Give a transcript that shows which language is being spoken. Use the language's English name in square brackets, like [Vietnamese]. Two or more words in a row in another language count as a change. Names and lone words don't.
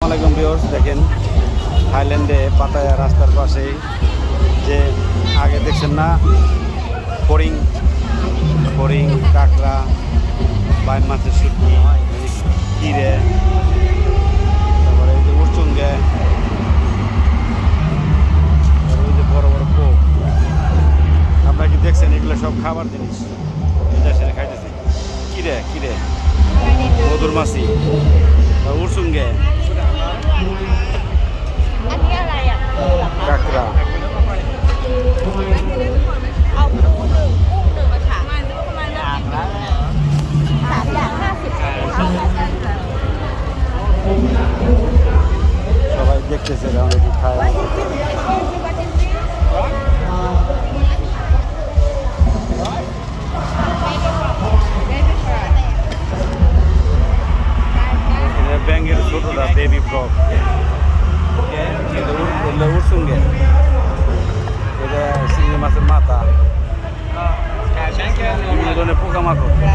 [Bangla] আসসালামাইকুম ভিউয়ার্স, দেখেন থাইল্যান্ডে পাতায়া রাস্তার পাশেই যে আগে দেখছেন না ফড়িং ফড়িং কাঁকড়া বাইন মাছের শুটকি কিরে, তারপরে এই যে উড়চুঙ্গে, ওই যে বড় বড় কোক। আপনারা কি দেখছেন? এগুলো সব খাবার জিনিস, এটা সেটা খাইতেছি। কিরে কিরে মধুর মাছি, উড়চুঙ্গে, [Thai] อันนี้อะไรอ่ะ [Bangla] কাঁকড়া। [Thai] เอากุ้งหนึ่งอะค่ะ3 อย่าง 50 [Bangla] সবাই দেখতেছে অনেক খায়। ব্যাঙ্গের ছোটটা [English] baby frog, [Bangla] এটা উড়সুঙ্গে, এটা চিংড়ি মাছের মাথা, বিভিন্ন ধরনের পোকামাকড়।